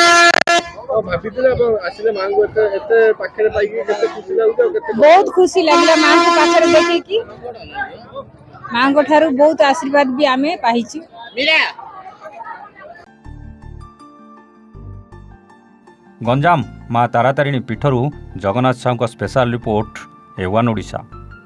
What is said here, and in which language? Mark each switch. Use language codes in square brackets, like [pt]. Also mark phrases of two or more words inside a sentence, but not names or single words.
[or] ବହୁତ ଖୁସି ଲାଗିଲା ମାଙ୍କ ପାଖରେ ଦେଖିକି। ମାଙ୍କ ଠାରୁ ବହୁତ ଆଶୀର୍ବାଦ ବି ଆମେ ପାଇଛୁ। ଗଞ୍ଜାମ ମା' ତାରାତାରିଣୀ ପୀଠରୁ जगन्नाथ साहू [en] special report [or] A1 ओडिशा।